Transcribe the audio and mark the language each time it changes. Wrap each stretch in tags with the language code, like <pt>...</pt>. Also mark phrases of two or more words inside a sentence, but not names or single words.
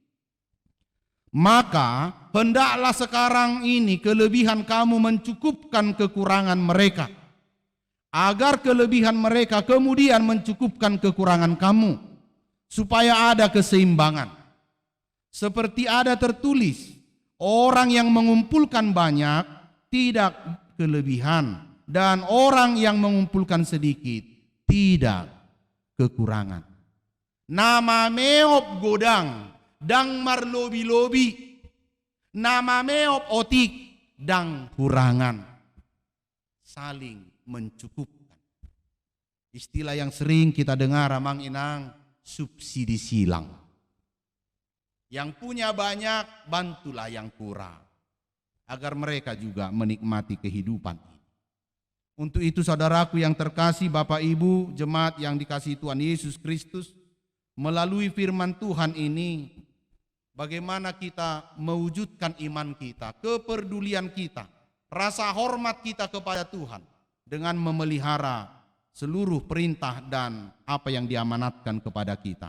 <id>Maka hendaklah sekarang ini kelebihan kamu mencukupkan kekurangan mereka, agar kelebihan mereka kemudian mencukupkan kekurangan kamu, supaya ada keseimbangan. Seperti ada tertulis, orang yang mengumpulkan banyak tidak kelebihan, dan orang yang mengumpulkan sedikit tidak kekurangan.</id> <bbc>Nama meop godang, dang marlobi-lobi, nama meop otik, dang kurangan.</bbc> <id>Saling mencukupkan. Istilah yang sering kita dengar</id> <bbc>amang inang,</bbc> <id>subsidi silang. Yang punya banyak, bantulah yang kurang, agar mereka juga menikmati kehidupan ini. Untuk itu saudaraku yang terkasih, Bapak Ibu, jemaat yang dikasihi Tuhan Yesus Kristus, melalui firman Tuhan ini, bagaimana kita mewujudkan iman kita, kepedulian kita, rasa hormat kita kepada Tuhan, dengan memelihara seluruh perintah dan apa yang diamanatkan kepada kita.</id>